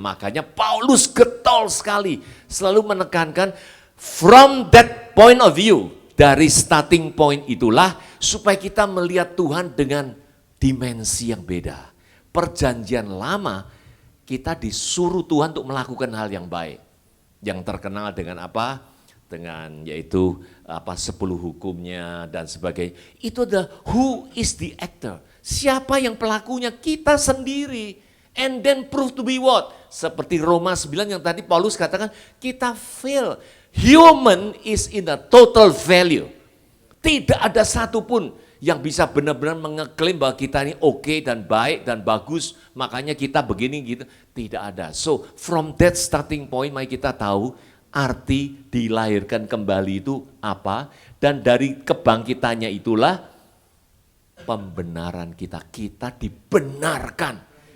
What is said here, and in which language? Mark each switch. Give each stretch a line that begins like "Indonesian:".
Indonesian: Makanya Paulus getol sekali selalu menekankan
English: from that point of view,
Indonesian: dari starting point itulah supaya kita melihat Tuhan dengan dimensi yang beda. Perjanjian lama kita disuruh Tuhan untuk melakukan hal yang baik. Yang terkenal dengan apa? Dengan yaitu 10 hukumnya dan sebagainya. Itu adalah
English: who is the actor.
Indonesian: Siapa yang pelakunya? Kita sendiri.
English: And then prove to be what?
Indonesian: Seperti Roma 9 yang tadi Paulus katakan, kita fail.
English: Human is in a total value.
Indonesian: Tidak ada satupun yang bisa benar-benar mengeklaim bahwa kita ini oke dan baik dan bagus, makanya kita begini gitu. Tidak ada.
English: So from that starting point,
Indonesian: mari kita tahu arti dilahirkan kembali itu apa. Dan dari kebangkitannya itulah pembenaran kita, kita dibenarkan.